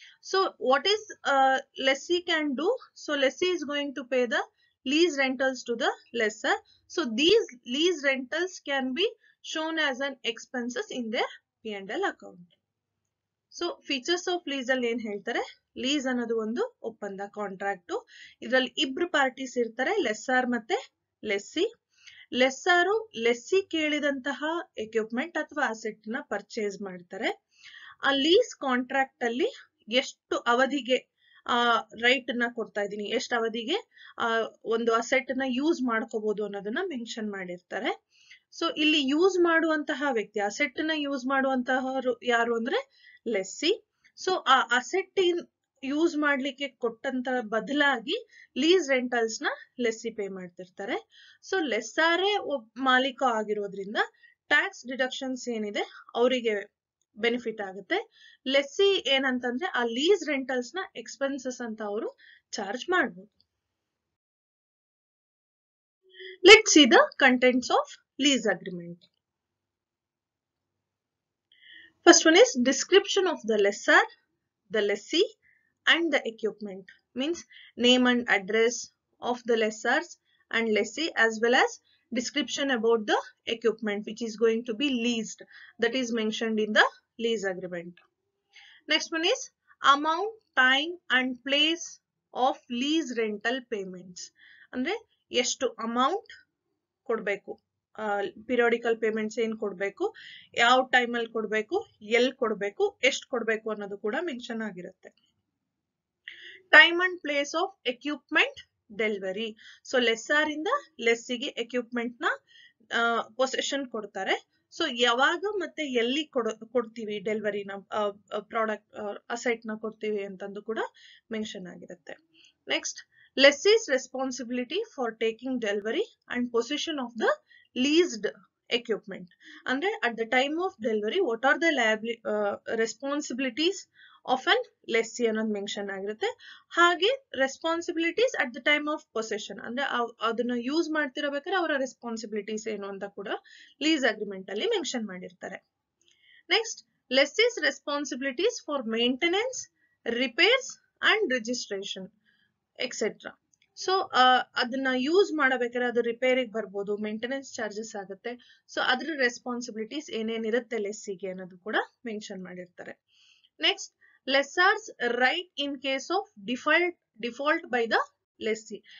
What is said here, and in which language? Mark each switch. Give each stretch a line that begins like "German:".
English: So what is lessee can do? So lessee is going to pay the lease rentals to the lessor. So these lease rentals can be shown as an expenses in their P&L account. So features of lease
Kannada: ಅಲ್ಲಿ ಏನು ಹೇಳ್ತಾರೆ? Lease ಅನ್ನೋದು ಒಂದು ಒಪ್ಪಂದ, contract. ಇದರಲ್ಲಿ ಇಬ್ರು parties ಇರ್ತಾರೆ, ಲೆಸ್ಸಾರ್ ಮತ್ತೆ ಲೆಸ್ಸಿ. ಲೆಸ್ಸಾರು ಲೆಸ್ಸಿ ಕೇಳಿದಂತಹ ಎಕ್ವಿಪ್ಮೆಂಟ್ ಅಥವಾ ಅಸೆಟ್ ನ ಪರ್ಚೇಸ್ ಮಾಡ್ತಾರೆ. ಆ ಲೀಸ್ ಕಾಂಟ್ರಾಕ್ಟ್ ಅಲ್ಲಿ ಎಷ್ಟು ಅವಧಿಗೆ ರೈಟ್ ನ ಕೊಡ್ತಾ ಇದೀನಿ, ಎಷ್ಟು ಅವಧಿಗೆ ಒಂದು ಅಸೆಟ್ ನ ಯೂಸ್ ಮಾಡ್ಕೋಬಹುದು ಅನ್ನೋದನ್ನ ಮೆನ್ಷನ್ ಮಾಡಿರ್ತಾರೆ. ಸೊ ಇಲ್ಲಿ ಯೂಸ್ ಮಾಡುವಂತಹ ವ್ಯಕ್ತಿ, ಅಸೆಟ್ ನ ಯೂಸ್ ಮಾಡುವಂತಹವರು ಯಾರು ಅಂದ್ರೆ ಲೆಸ್ಸಿ. ಸೊ ಆ ಅಸೆಟ್ ಯೂಸ್ ಮಾಡ್ಲಿಕ್ಕೆ ಕೊಟ್ಟಂತ ಬದಲಾಗಿ ಲೀಸ್ ರೆಂಟಲ್ಸ್ ನ ಲೆಸ್ಸಿ ಪೇ ಮಾಡ್ತಿರ್ತಾರೆ. ಸೊ ಲೆಸ್ಸಾರೇ ಮಾಲೀಕ ಆಗಿರೋದ್ರಿಂದ ಟ್ಯಾಕ್ಸ್ ಡಿಡಕ್ಷನ್ಸ್ ಏನಿದೆ ಅವರಿಗೆ ಬೆನಿಫಿಟ್ ಆಗುತ್ತೆ. ಲೆಸ್ಸಿ ಏನಂತಂದ್ರೆ ಆ ಲೀಸ್ ರೆಂಟಲ್ಸ್ ನ ಎಕ್ಸ್ಪೆನ್ಸಸ್ ಅಂತ ಅವರು ಚಾರ್ಜ್ ಮಾಡಬಹುದು.
English: Let's see the contents of lease agreement. First one is description of the lessor, the lessee and the equipment. Means name and address of the lessors and lessee, as well as description about the equipment which is going to be leased, that is mentioned in the lease agreement. Next one is amount, time and place of lease rental payments.
Kannada: Andre ಎಷ್ಟು amount ಕೊಡ್ಬೇಕು, periodical payments ಏನ್ ಕೊಡ್ಬೇಕು, ಯಾವ time ಅಲ್ಲಿ ಕೊಡ್ಬೇಕು, ಎಲ್ಲಿ ಕೊಡ್ಬೇಕು, ಎಷ್ಟು ಕೊಡ್ಬೇಕು ಅನ್ನೋದು ಕೂಡ ಮೆನ್ಷನ್ ಆಗಿರುತ್ತೆ. Time and place of equipment delivery. So ಲೆಸ್ಸಾರ್ ಇಂದ ಲೆಸ್ಸಿಗೆ ಎಕ್ವಿಪ್ಮೆಂಟ್ ನ ಪೊಸೆಷನ್ ಕೊಡ್ತಾರೆ. ಸೊ ಯಾವಾಗ ಮತ್ತೆ ಎಲ್ಲಿ ಕೊಡ್ತೀವಿ ಡೆಲಿವರಿನ, ಪ್ರಾಡಕ್ಟ್ ಅಸೆಟ್ ನ ಕೊಡ್ತೀವಿ ಅಂತಂದು ಕೂಡ ಮೆನ್ಷನ್ ಆಗಿರುತ್ತೆ.
English: Next, lessee's responsibility for taking delivery and possession of the leased equipment. Andre at the time of delivery what are the responsibilities of an lessee
Kannada: ಅನ್ನೋದು ಮೆನ್ಷನ್ ಆಗಿರುತ್ತೆ. ಹಾಗೆ responsibilities at the time of possession, ಅಂದ್ರೆ ಅದನ್ನ use ಮಾಡ್ತಿರಬೇಕಾದ್ರೆ ಅವರ responsibilities ಏನು ಅಂತ ಕೂಡ lease agreement ಅಲ್ಲಿ ಮೆನ್ಷನ್ ಮಾಡಿರ್ತಾರೆ.
English: Next, lessee's responsibilities for maintenance, repairs and registration etcetera.
Kannada: So ಅದನ್ನ ಯೂಸ್ ಮಾಡಬೇಕಾದ್ರೆ ಅದು ರಿಪೇರಿಗೆ ಬರ್ಬೋದು, ಮೇಂಟೆನೆನ್ಸ್ ಚಾರ್ಜಸ್ ಆಗುತ್ತೆ. ಸೊ ಅದ್ರ ರೆಸ್ಪಾನ್ಸಿಬಿಲಿಟೀಸ್ ಏನೇನಿರುತ್ತೆ ಲೆಸ್ಸಿಗೆ ಅನ್ನೋದು ಕೂಡ ಮೆನ್ಷನ್ ಮಾಡಿರ್ತಾರೆ.
English: Next, lessor's right in case of default by the lessee.